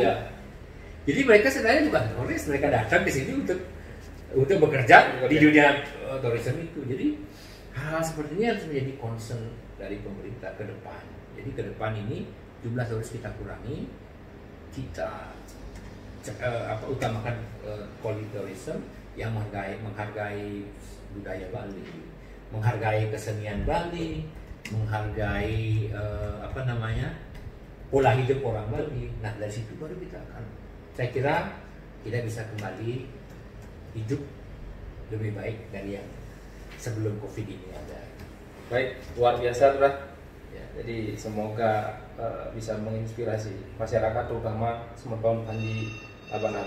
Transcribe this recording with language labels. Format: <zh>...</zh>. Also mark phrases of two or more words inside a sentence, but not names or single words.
<id>Jadi mereka sebenarnya bukan turis, mereka datang ke sini untuk bekerja di dunia turisme itu. Jadi hal seperti ini harus menjadi concern dari pemerintah ke depan. Jadi ke depan ini jumlah turis kita kurangi, kita utamakan</id> <en>quality tourism</en> <id>yang menghargai budaya Bali, menghargai kesenian Bali, menghargai pola hidup orang Bali. Nah dari situ baru saya kira kita bisa kembali hidup lebih baik dari yang sebelum COVID ini ada. Baik, luar biasa Lurah. Jadi semoga bisa menginspirasi masyarakat terutama Semeton Pandi Tabanan.</id>